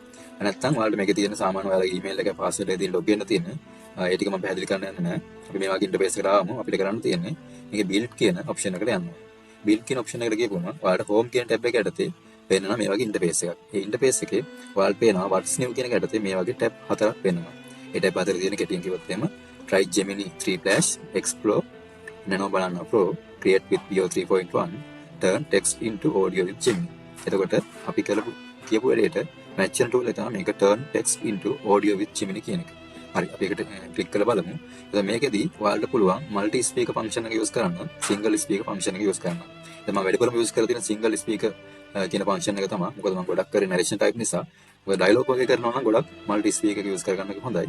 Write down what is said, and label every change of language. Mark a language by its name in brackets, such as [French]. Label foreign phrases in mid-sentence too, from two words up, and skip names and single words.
[Sinhala] නැත්තම් ඔයාලට මේකේ තියෙන සාමාන්‍ය ඔයාලගේ ඊමේල් එක පාස්වර්ඩ් එක දින් ලොග් වෙන්න තියෙන. ඒ ටික මම පැහැදිලි කරන්න යන්නේ නැහැ. අපි මේ වගේ ඉන්ටර්ෆේස් එකට ආවම අපිට කරන්න තියෙන්නේ මේකේ build කියන ඔප්ෂන් එකට යන්න. build කියන ඔප්ෂන් එකට ගියපුවම ඔයාලට home කියන ටැබ් එක යටතේ පේනවා මේ වගේ ඉන්ටර්ෆේස් එකක්. ඒ ඉන්ටර්ෆේස් එකේ ඔයාලට පේනවා [English] what's new [Sinhala] කියන එක යටතේ මේ වගේ ටැබ් හතරක් පේනවා. ඒ ටැබ් හතර තියෙන කෙටියෙන් කිව්වොත් එහෙම [English] try Gemini 3 Flash, explore, nano banana pro, create with Veo 3.1, turn text into audio with Gemini. [Sinhala] එතකොට අපි කියපු වැඩේට match වෙන tool එක තමයි මේක [English] turn text into audio with Gemini [Sinhala] කියන එක. හරි අපි ඒකට ක්ලික් කරලා බලමු. එතකොට මේකෙදි ඔයාලට පුළුවන් [English] multi speaker function [Sinhala] එක use කරන්න, [English] single speaker function [Sinhala] එක use කරන්න. දැන් මම වැඩිපුරම use කරලා තියෙන [English] single speaker [Sinhala] කියන function එක තමයි. මොකද මම ගොඩක් කරේ [English] narration type [Sinhala] නිසා. ඔය dialogue වගේ කරනවා නම් ගොඩක් [English] multi speaker [Sinhala] එක use කරගන්න එක හොඳයි.